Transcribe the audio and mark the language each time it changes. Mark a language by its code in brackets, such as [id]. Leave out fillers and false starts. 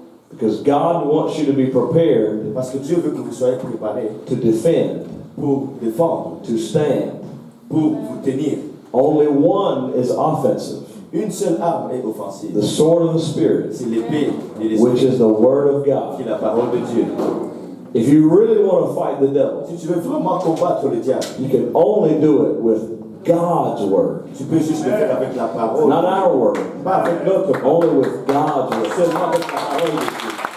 [en] Because God wants you to be prepared [fr] Parce que Dieu veut que vous soyez préparés [en] to defend, [fr] pour défendre, [en] to stand. [fr] pour vous tenir. [en] Only one is offensive. [fr] Une seule arme est offensive. [en] The sword of the Spirit, [fr] C'est l'épée de [en] which [fr] l'esprit, [en] is the Word of [fr] qui [en] God. [fr] est la parole de Dieu. [en] If you really want to fight the devil, [fr] Si tu veux vraiment combattre le diable, [en] you can only do it with God's Word. [fr] tu peux juste le faire avec la parole. [en] Not our Word, [fr] Pas avec notre parole, [en] only with God's Word. [fr] seulement avec la parole de Dieu.